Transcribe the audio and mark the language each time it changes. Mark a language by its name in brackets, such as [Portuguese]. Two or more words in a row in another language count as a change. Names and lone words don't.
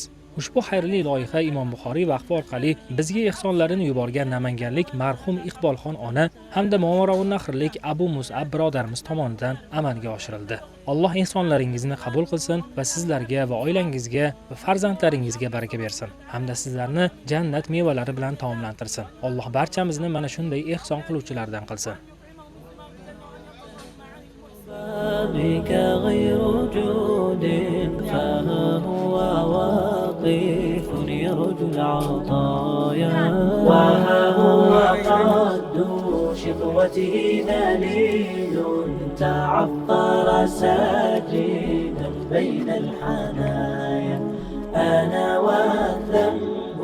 [Uzbek] Ushbu xayrli loyiha Imom Buxoriy vaqfi orqali bizga ehsonlarini yuborgan namanganlik marhum Iqbolxon ona hamda Movarounnahrlik Abu Mus'ab birodarimiz tomonidan amalga oshirildi. Alloh ehsonlaringizni qabul qilsin va sizlarga va oilangizga va farzandlaringizga baraka bersin, hamda sizlarni jannat mevalari bilan taomlantirsin. Alloh barchamizni mana shunday ehson qiluvchilardan qilsin. [Arabic] بك غير جود فها هو واقف يرجو العطايا وها هو قد شقوته ذليل تعطر ساجدا بين الحنايا أنا والذنب